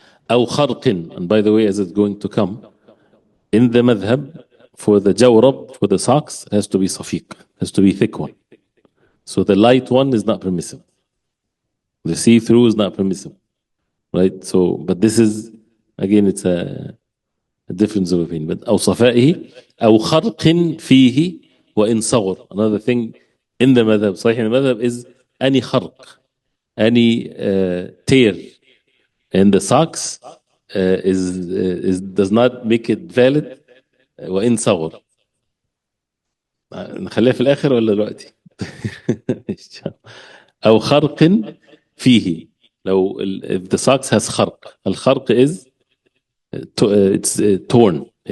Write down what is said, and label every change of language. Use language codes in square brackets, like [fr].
[en] أو خرق, and by the way, as it's going to come, in the madhab, for the jawrab, for the socks, it has to be safiq, has to be thick one. So the light one is not permissible. The see-through is not permissible. Right? So, but this is, again, it's a difference of opinion. But [ar] أو صفائه أو خرق فيه وإن صغر. [en] Another thing in the madhab, صحيح in the madhab, is any kharq, any tear in the socks does not make it valid. [ar] وإن صغر. نخليها في الآخر ولا دلوقتي؟ أو خرق فيه. [en] لو if the socks has خرق, الخرق is it's torn.